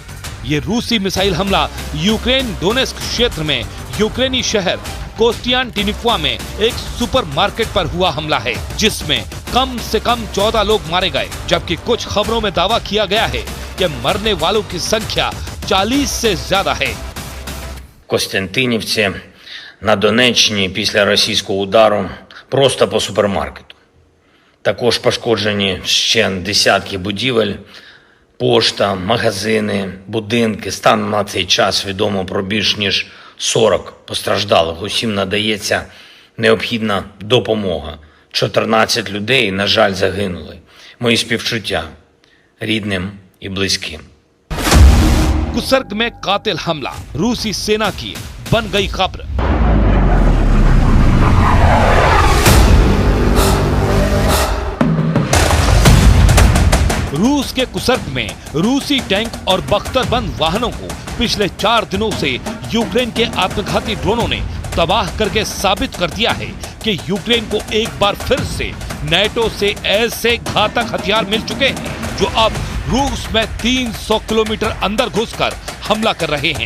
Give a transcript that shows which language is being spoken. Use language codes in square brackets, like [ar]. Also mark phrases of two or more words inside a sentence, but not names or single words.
[hi] ये रूसी मिसाइल हमला यूक्रेन डोनेस्क क्षेत्र में यूक्रेनी शहर कोस्टियानटिनिक्वा में एक सुपरमार्केट पर हुआ हमला है, जिसमें कम से कम 14 लोग मारे गए, जबकि कुछ खबरों में दावा किया गया है कि मरने वालों की संख्या 40 से ज्यादा है। [uk] Костянтинівці на Донеччині після російського удару просто по супермаркету. Також пошкоджені ще десятки будівель, пошта, магазини, будинки. Станом на цей час відомо про більш ніж 40 постраждалих. Усім надається необхідна допомога. 14 людей, на жаль, загинули. Мої співчуття рідним і близьким. [hi] कुसर्ग में कातिल हमला, रूसी सेना की बन गई खबर। रूस के कुसर्ग में रूसी टैंक और बख्तरबंद वाहनों को पिछले 4 दिनों से यूक्रेन के आत्मघाती ड्रोनों ने तबाह करके साबित कर दिया है कि यूक्रेन को एक बार फिर से नेटो से ऐसे घातक हथियार मिल चुके हैं जो अब रूस में 300 किलोमीटर अंदर घुसकर हमला कर रहे हैं।